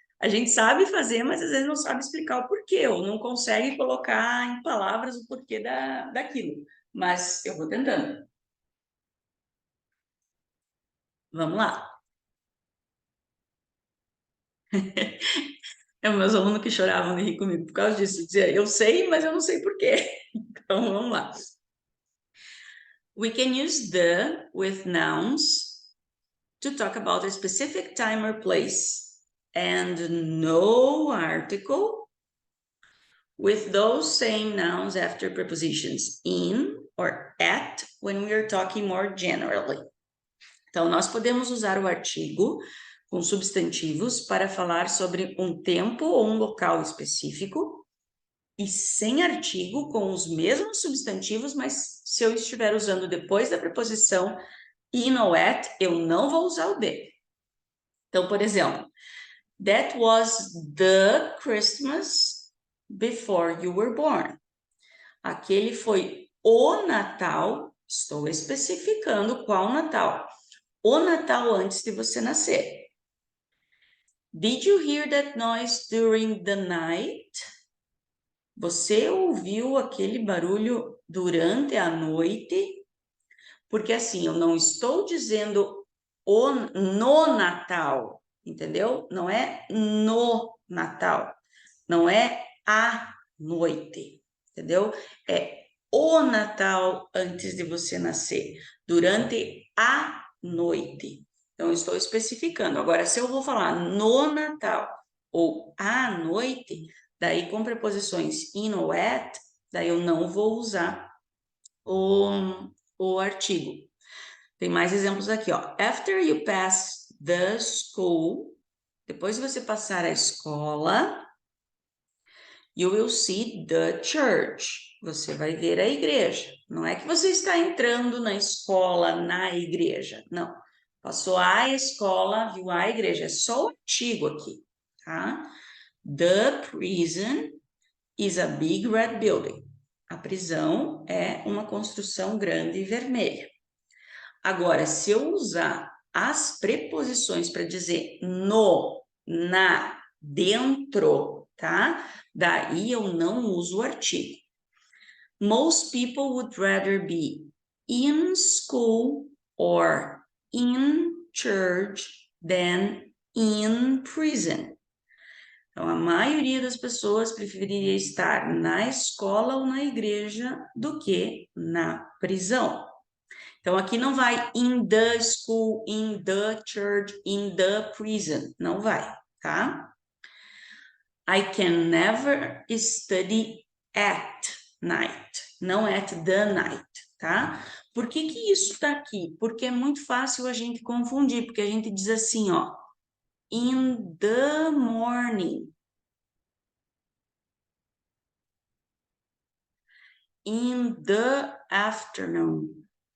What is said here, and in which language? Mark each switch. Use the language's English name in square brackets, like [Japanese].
[Portuguese] A gente sabe fazer, mas às vezes não sabe explicar o porquê, ou não consegue colocar em palavras o porquê daquilo. mas eu vou tentando. Vamos lá. É meus alunos que choravam de rir comigo por causa disso. Dizia, eu sei, mas eu não sei por quê. Então, vamos lá. [English] We can use the with nouns to talk about a specific time or place, and no article with those same nouns after prepositions in or at when we are talking more generally. [Portuguese] Então, nós podemos usar o artigo com substantivos para falar sobre um tempo ou um local específico e sem artigo com os mesmos substantivos, mas se eu estiver usando depois da preposição in ou at, eu não vou usar o de. Então, por exemplo, [English] that was the Christmas before you were born. [Portuguese] Aquele foi o Natal, estou especificando qual Natal. O Natal antes de você nascer. [English] Did you hear that noise during the night? [Portuguese] Você ouviu aquele barulho durante a noite? Porque assim, eu não estou dizendo no Natal, entendeu? Não é no Natal, não é à noite, entendeu? É o Natal antes de você nascer, durante a noite. Então, eu estou especificando. Agora, se eu vou falar no Natal ou à noite, daí com preposições in ou at, daí eu não vou usar o artigo. Tem mais exemplos aqui, ó. [English] After you pass the school, [Portuguese] depois de você passar a escola, [English] you will see the church. [Portuguese] Você vai ver a igreja. Não é que você está entrando na escola, na igreja. Não. Passou a escola, viu a igreja. É só o artigo aqui, tá? The prison is a big red building. A prisão é uma construção grande e vermelha. Agora, se eu usar as preposições para dizer no, na, dentro, tá? Daí eu não uso o artigo. [English] Most people would rather be in school or in church than in prison. [Portuguese] Então, a maioria das pessoas preferiria estar na escola ou na igreja do que na prisão. Então, aqui não vai [English] in the school, in the church, in the prison. [Portuguese] Não vai, tá? [English] I can never study at night. [Portuguese] Não [English] at the night, [Portuguese] tá? Por que que isso tá aqui? Porque é muito fácil a gente confundir, porque a gente diz assim, ó. [English] In the morning. In the afternoon.